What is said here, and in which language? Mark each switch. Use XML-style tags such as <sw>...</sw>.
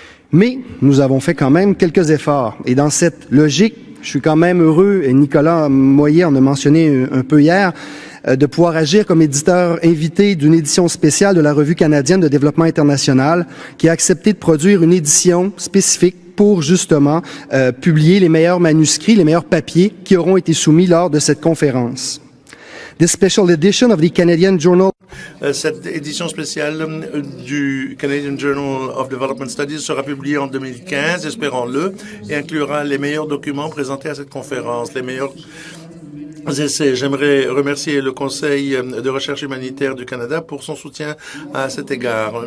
<fr>Mais nous avons fait quand même quelques efforts, et dans cette logique, je suis quand même heureux, et Nicolas Moyer en a mentionné un peu hier, de pouvoir agir comme éditeur invité d'une édition spéciale de la Revue canadienne de développement international, qui a accepté de produire une édition spécifique pour justement publier les meilleurs manuscrits, les meilleurs papiers qui auront été soumis lors de cette conférence.</fr> <en>This special edition of the Canadian Journal.</en> <fr>Cette édition spéciale du Canadian Journal of Development Studies sera publiée en 2015, espérons-le, et inclura les meilleurs documents présentés à cette conférence, les meilleurs essais. J'aimerais remercier le Conseil de recherche humanitaire du Canada pour son soutien à cet égard.</fr>